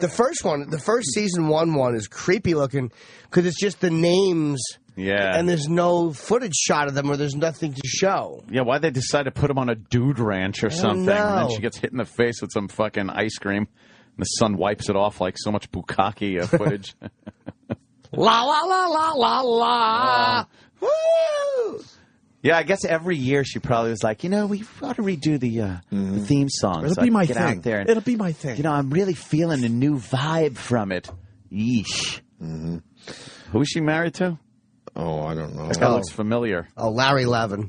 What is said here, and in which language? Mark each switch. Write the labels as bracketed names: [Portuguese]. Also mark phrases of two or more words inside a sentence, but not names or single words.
[English] The first season one is creepy looking, because it's just the names... Yeah. And there's no footage shot of them, or there's nothing to show. Yeah, why'd they decide to put him on a dude ranch or something? And then she gets hit in the face with some fucking ice cream, and the son wipes it off like so much bukkake footage. La la la la la la. Woo! Yeah, I guess every year she probably was like, we ought to redo the theme song. It'll so be my get thing. Out there and, It'll be my thing. I'm really feeling a new vibe from it. Yeesh. Mm-hmm. Who is she married to? Oh, I don't know. That guy looks familiar. Oh, Larry Levin.